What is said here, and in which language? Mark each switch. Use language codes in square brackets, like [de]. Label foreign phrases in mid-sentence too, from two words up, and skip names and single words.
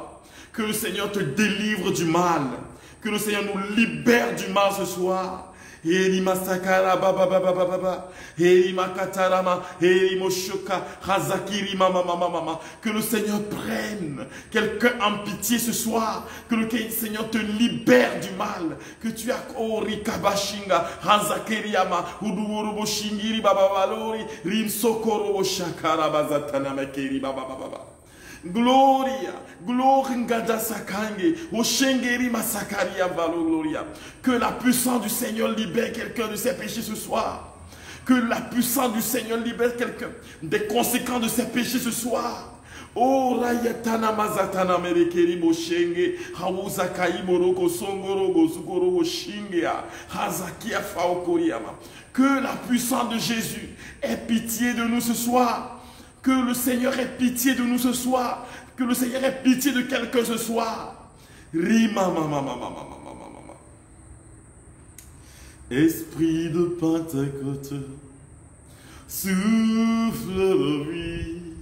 [fr] Que le Seigneur te délivre du mal. Que le Seigneur nous libère du mal ce soir. Que le Seigneur prenne quelqu'un en pitié ce soir. Que le Seigneur te libère du mal. Que tu as Gloria, gloria sakange, oshengeri masakaria valo gloria. Que la puissance du Seigneur libère quelqu'un de ses péchés ce soir. Que la puissance du Seigneur libère quelqu'un des conséquences de ses péchés ce soir. Oh rayatana mazatana merekeri boshenge, hawuzakai moroko songoro gozukoro shingea, hazakia faokoriama. Que la puissance de Jésus ait pitié de nous ce soir. Que le Seigneur ait pitié de nous ce soir. Que le Seigneur ait pitié de quelqu'un ce soir. Esprit de Pentecôte, souffle de vie.